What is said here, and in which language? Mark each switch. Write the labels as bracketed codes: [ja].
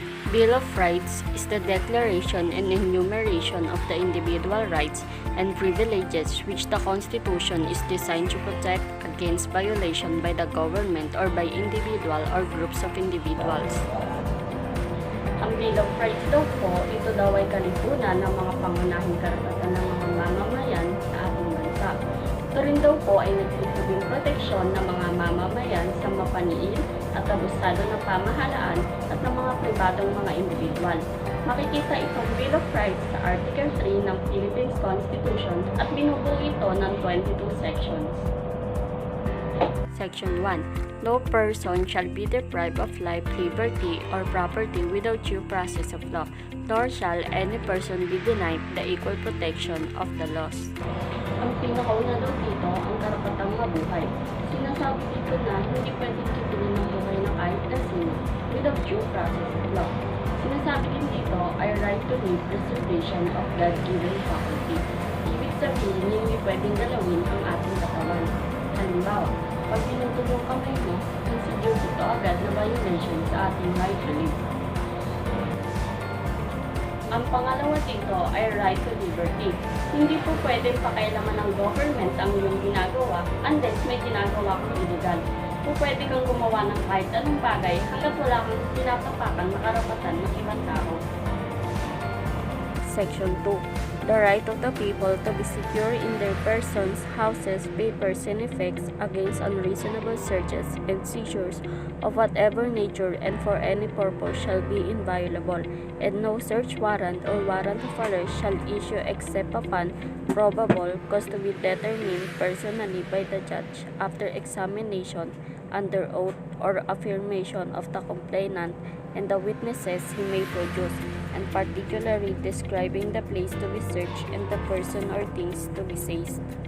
[en] Bill of Rights is the declaration and enumeration of the individual rights and privileges which the Constitution is designed to protect against violation by the government or by individual or groups of individuals. [tl] Ang Bill of Rights daw po, ito daw ay kalipunan ng mga pangunahing karapatan ng mga mamamayan sa ating bansa. Ito rin daw po ay nagsilbing proteksyon ng mga mamamayan sa mapaniil at abusado ng pamahalaan at ng mga pribadong mga individual. Makikita itong Bill of Rights sa Article 3 ng Philippines Constitution at binubuo ito ng 22 sections. [en] Section 1. No person shall be deprived of life, liberty, or property without due process of law, nor shall any person be denied the equal protection of the laws. [tl] Ang pinakauna daw dito, ang karapatang mabuhay. Sinasabi dito na hindi pwedeng tutuloy ng buhay ng kahit na sino [en] without due process of law. [tl] Sinasabi din dito ay [en] right to live, preservation of God-given faculty. [tl] Ibig sabihin, hindi pwedeng galawin ang ating katawan. Halimbawa, pag pinutol yung kamay mo, consider ito agad na violation sa ating right to live. Ang pangalawa dito ay right to liberty. Hindi po pwedeng pakailaman ng government ang iyong ginagawa unless may ginagawa kang illegal. Po pwede kang gumawa ng kahit anong bagay hanggat wala kang pinapapakan na karapatan ng ibang tao. [en] Section 2. The right of the people to be secure in their persons, houses, papers, and effects against unreasonable searches and seizures of whatever nature and for any purpose shall be inviolable, and no search warrant or warrant of arrest shall issue except upon probable cause to be determined personally by the judge after examination under oath or affirmation of the complainant and the witnesses he may produce, and particularly describing the place to be searched and the person or things to be seized.